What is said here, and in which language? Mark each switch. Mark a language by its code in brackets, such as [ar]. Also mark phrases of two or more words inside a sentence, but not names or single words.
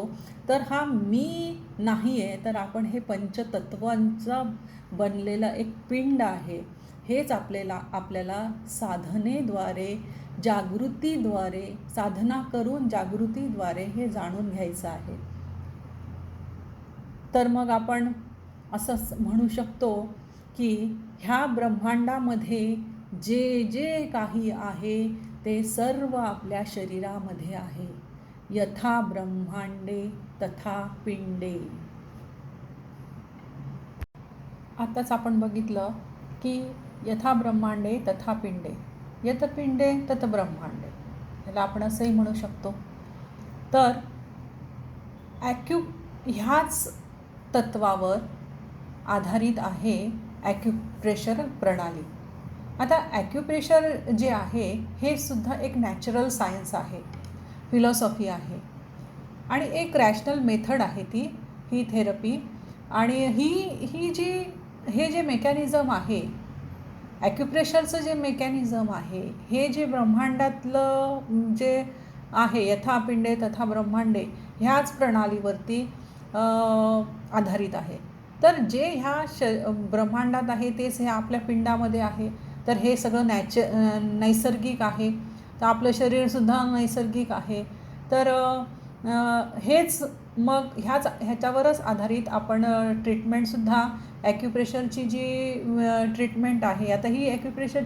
[mr] तर हा मी नाही आहे, तर आपण हे पंचतत्वांचा बनलेलं एक पिंड आहे, हेच आपल्याला साधनेद्वारे, जागृतीद्वारे, साधना करून जागृतीद्वारे हे जाणून घ्यायचं आहे. तर मग आपण असं म्हणू शकतो की ह्या ब्रह्मांडामध्ये जे जे काही आहे ते सर्व आपल्या शरीरामध्ये आहे. [sa] यथा ब्रह्मांडे तथा पिंडे. [mr] आताच आपण बघितलं की [sa] यथा ब्रह्मांडे तथा पिंडे, यत पिंडे तत ब्रह्मांडे, [mr] याला आपण असंही म्हणू शकतो. तर ह्याच तत्वावर आधारित आहे ॲक्युप्रेशर प्रणाली. आता ॲक्युप्रेशर जे आहे हे सुद्धा एक [en] natural science [mr] आहे, फिलॉसॉफी आहे, आणि एक [en] rational method [mr] आहे ही थेरपी. आणि हे जे मेकॅनिझम आहे, ॲक्युप्रेशरचं जे मेकॅनिझम आहे, हे जे ब्रह्मांडातलं जे आहे, [sa] यथा पिंडे तथा ब्रह्मांडे, [mr] ह्याच प्रणालीवरती आधारित आहे. तर जे ह्या ब्रह्मांडात आहे तेच हे आपल्या पिंडामध्ये आहे. तर हे सगळं नैसर्गिक आहे. तर आपलं शरीरसुद्धा नैसर्गिक आहे. तर हेच मग ह्याच्यावरच आधारित आपण ट्रीटमेंटसुद्धा, ॲक्युप्रेशरची जी ट्रीटमेंट आहे, आता ही ॲक्युप्रेशरची